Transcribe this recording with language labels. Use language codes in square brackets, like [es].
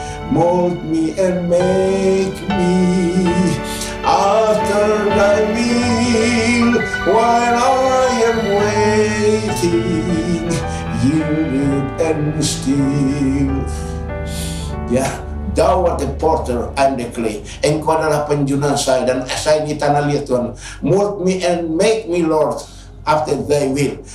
[en] Mold me and make me after thy will, while I am waiting, yielded and still. Ya, Thou art the potter, I am the clay. [id] Engkau adalah penjunan saya dan saya di tanah liat, Tuhan. [en] Mold me and make me, Lord, after thy will.